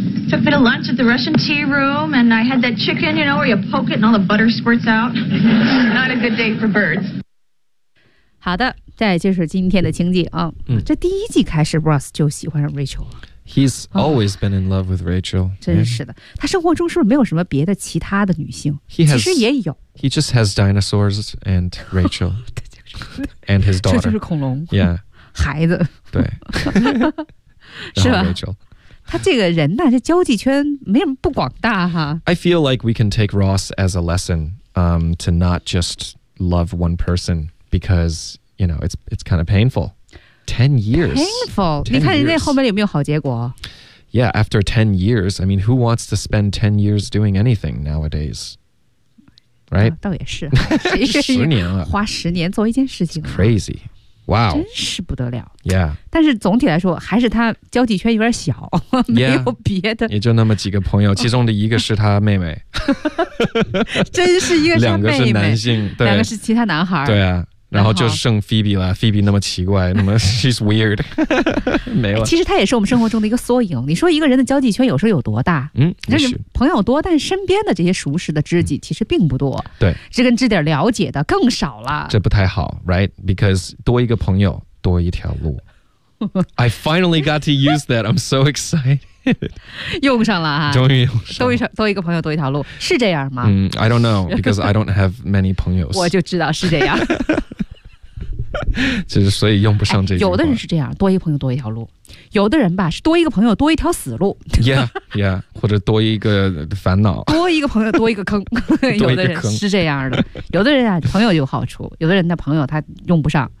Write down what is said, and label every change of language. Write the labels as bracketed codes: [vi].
[en] Took me to lunch at the Russian tea room, and I had that chicken, you know, where you poke it and all the butter squirts out. Not a good day for birds. [zh] 好的，再就是今天的情景啊。这第一季开始 ，Ross 就喜欢上 Rachel 了。 [en] He's always been in love with Rachel. [zh] 真是的，他生活中是不是没有什么别的其他的女性？其实也有。 [en] He just has dinosaurs and Rachel. And his daughter. [zh] 这就是恐龙。 [en] Yeah. [zh] 孩子。对。是吧？Rachel，他这个人呢，这交际圈没什么不广大哈。 [en] I feel like we can take Ross as a lesson, to not just love one person because you know it's kind of painful. 10 years. Painful. [zh] 你看人家后面有没有好结果 [en] ？Yeah. After 10 years, I mean, who wants to spend 10 years doing anything nowadays? Right? [zh] 倒也是，谁愿意花十年做一件事情、啊、 [en] ？Crazy! Wow! [zh] 真是不得了。 [en] Yeah. [zh] 但是总体来说，还是他交际圈有点小，没有别的。 Yeah, 也就那么几个朋友，其中的一个是他妹妹。真是一个是妹妹，两个是男性，对，两个是其他男孩。对啊。然后就剩 Phoebe 了 ，Phoebe 那么奇怪，那么 [en] she's weird， [zh] 没了。其实她也是我们生活中的一个缩影。你说一个人的交际圈有时候有多大？嗯，就是朋友多，但身边的这些熟识的知己其实并不多。对，知根知底了解的更少了。这不太好 ， [en] right？ Because [zh] 多一个朋友，多一条路。 [en] I finally got to use that. I'm so excited. [zh] 用上了哈，终于用上了。多一个朋友，多一条路，是这样吗？ [en] I don't know because I don't have many [zh] 朋友。我就知道是这样。就是所以用不上这个、哎。有的人是这样，多一个朋友多一条路；有的人吧是多一个朋友多一条死路。 [en] yeah, yeah， [zh] 或者多一个烦恼。多一个朋友多一个坑，有的人是这样的。有的人啊，朋友有好处；有的人的朋友他用不上。